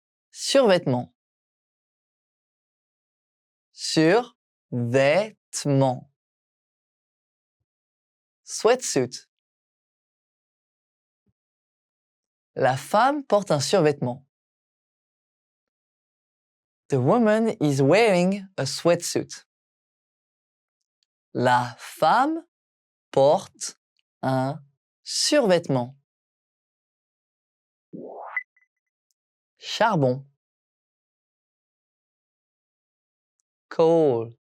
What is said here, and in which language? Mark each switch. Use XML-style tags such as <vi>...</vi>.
<fr>Survêtement. Survêtement.</fr> <en>Sweatsuit.</en> <fr>La femme porte un survêtement.</fr> <en>The woman is wearing a sweatsuit.</en> <fr>La femme porte un survêtement. Charbon.</fr> <en>Coal.</en>